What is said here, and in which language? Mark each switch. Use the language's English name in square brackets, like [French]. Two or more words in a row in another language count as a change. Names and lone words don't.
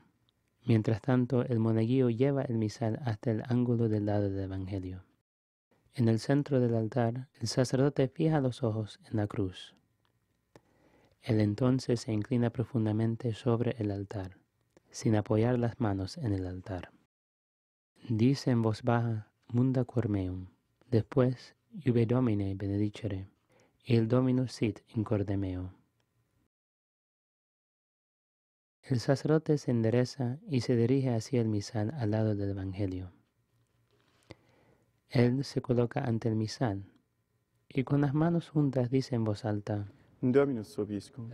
[Spanish] Mientras tanto, el monaguillo lleva el misal hasta el ángulo del lado del Evangelio. En el centro del altar, el sacerdote fija los ojos en la cruz. Él entonces se inclina profundamente sobre el altar, sin apoyar las manos en el altar. Dice en voz baja, [Latin] Munda cor meum. Después, Iube Domine benedicere, il Dominus sit in corde meo. [Spanish] El sacerdote se endereza y se dirige hacia el misal al lado del Evangelio. Él se coloca ante el misal y con las manos juntas dice en voz alta, [Latin] Dominus vobiscum.